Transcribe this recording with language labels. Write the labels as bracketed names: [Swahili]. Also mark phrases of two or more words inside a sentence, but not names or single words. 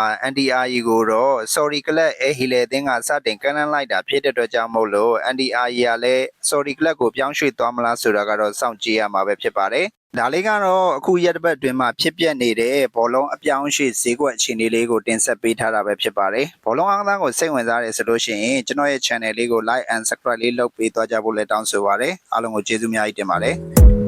[Burmese] Andy Ayew ကိုတော့ Saudi ကလပ် Al Hilal အသင်းကစတင်ကမ်းလှမ်းလိုက်တာဖြစ်တဲ့အတွက်ကြောင့်မို့လို့ Andy Ayew ကလည်း Saudi ကလပ်ကိုပြောင်းရွှေ့သွားမလားဆိုတာကတော့စောင့်ကြည့်ရမှာပဲဖြစ်ပါတယ်။ဒါလေးကတော့အခုရက်တစ်ပတ်အတွင်းမှာဖြစ်ပျက်နေတဲ့ဘောလုံးအပြောင်းအရွှေ့ဈေးကွက်အခြေအနေလေးကိုတင်ဆက်ပေးထားတာပဲဖြစ်ပါတယ်။ဘောလုံးအားကစားကိုစိတ်ဝင်စားတယ်ဆိုလို့ရှိရင်ကျွန်တော်ရဲ့ channel လေးကို [English] like and subscribe [Burmese] လေးလုပ်ပေးသွားကြဖို့လည်းတောင်းဆိုပါရစေ။အားလုံးကိုကျေးဇူးအများကြီးတင်ပါတယ်။